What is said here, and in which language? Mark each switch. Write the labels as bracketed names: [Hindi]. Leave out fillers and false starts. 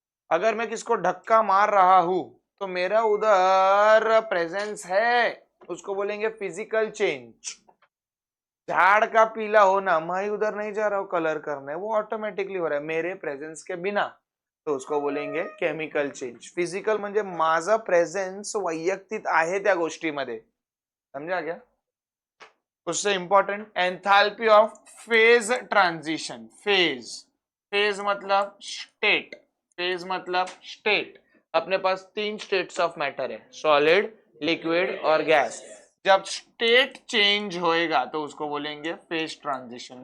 [Hindi] अगर मैं किसको धक्का मार रहा हूं तो मेरा उधर प्रेजेंस है, उसको बोलेंगे फिजिकल चेंज। झाड़ का पीला होना, मैं उधर नहीं जा रहा हूं कलर करने, वो ऑटोमेटिकली हो रहा है मेरे प्रेजेंस के बिना, तो उसको बोलेंगे केमिकल चेंज। [Marathi] फिजिकल म्हणजे माझा प्रेजेंस वैयक्तिक आहे त्या गोष्टीमध्ये, [Hindi] समझा क्या? उससे important enthalpy of phase transition. Phase, phase मतलब स्टेट, फेज मतलब स्टेट। अपने पास 3 स्टेट्स ऑफ मैटर है, सॉलिड, लिक्विड और गैस। जब स्टेट चेंज होएगा तो उसको बोलेंगे फेज ट्रांजिशन।